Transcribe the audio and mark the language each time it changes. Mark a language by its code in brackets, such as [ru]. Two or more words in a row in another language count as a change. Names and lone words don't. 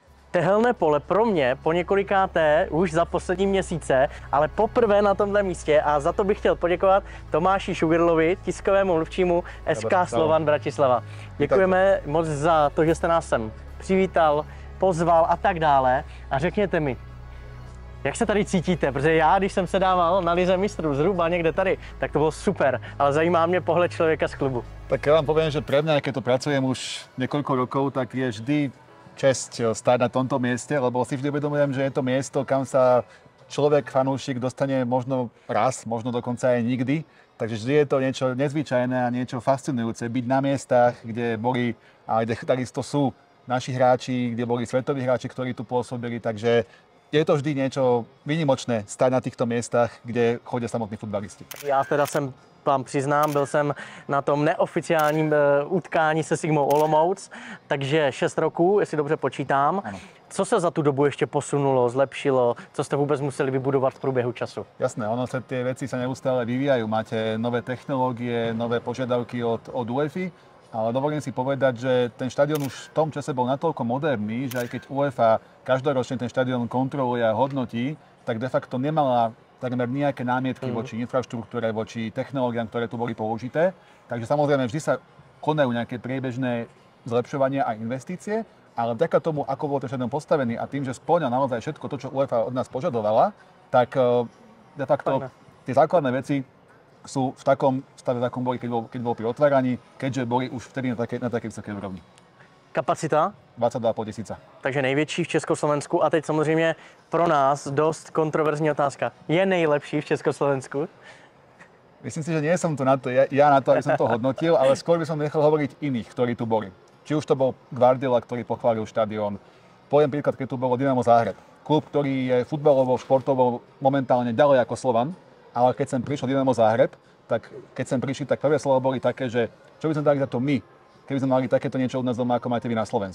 [cs] Tehelné pole pro mě po několikáté už za poslední měsíce, ale poprvé na tomhle místě a za to bych chtěl poděkovat Tomáši Šugrlovi, tiskovému mluvčímu SK Slovan Bratislava. Děkujeme moc za to, že jste nás sem přivítal, pozval a tak dále. A řekněte mi, jak se tady cítíte? Protože já, když jsem se dával na Lize mistrů zhruba někde tady, tak to bylo super, ale zajímá mě pohled člověka z klubu. [sk] Tak ja vám poviem, že pre mňa, keď tu pracujem už niekoľko rokov, tak je vždy česť stáť na tomto mieste, lebo si vždy uvedomujem, že je to miesto, kam sa človek, fanúšik dostane možno raz, možno dokonca aj nikdy. Takže vždy je to niečo nezvyčajné a niečo fascinujúce byť na miestach, kde boli, a kde takisto sú naši hráči, kde boli svetoví hráči, ktorí tu pôsobili, takže je to vždy niečo výnimočné stať na týchto miestach, kde chodia samotní futbalisti. [cs] Já teda jsem vám přiznám, byl jsem na tom neoficiálním utkání se Sigmou Olomouc, takže 6 roků, jestli dobře počítám. Ano. Co se za tu dobu ještě posunulo, zlepšilo? Co jste vůbec museli vybudovat v průběhu času? [sk] Jasné, ono sa tie veci sa neustále vyvíjajú. Máte nové technológie, nové požiadavky od UEFA, ale dovolím si povedať, že ten štadión už v tom čase bol natoľko moderný, že aj keď UEFA každoročne ten štadión kontroluje a hodnotí, tak [la] de facto [sk] nemala takmer nejaké námietky voči infraštruktúre, voči technológiám, ktoré tu boli použité. Takže samozrejme vždy sa konajú nejaké priebežné zlepšovania a investície, ale vďaka tomu, ako bol ten štadión postavený a tým, že spĺňa naozaj všetko to, čo UEFA od nás požadovala, tak [la] de facto [sk] tie základné veci sú v takom stave, v akom boli, keď bol pri otváraní, keďže boli už vtedy na takej vysokej úrovni. [cs] Kapacita? [sk] 22,5 tisíca. [cs] Takže největší v Československu. A teď samozřejmě pro nás dost kontroverzní otázka. Je nejlepší v Československu? [sk] Myslím si, že nie som tu na to, ja na to, aby som to hodnotil, ale skôr by som nechal hovoriť iných, ktorí tu boli. Či už to bol Guardiola, ktorý pochválil štadión. Poviem príklad, keď tu bolo Dynamo Záhreb. Klub, ktorý je futbalovo, športovo momentálne ďalej ako Slovan, ale keď sem prišiel Dynamo Záhreb, tak keď sem prišli, tak prvé slova boli také, že čo by sme dali za to my, keby sme mali takéto niečo od nás doma, ako máte vy na Slovensku.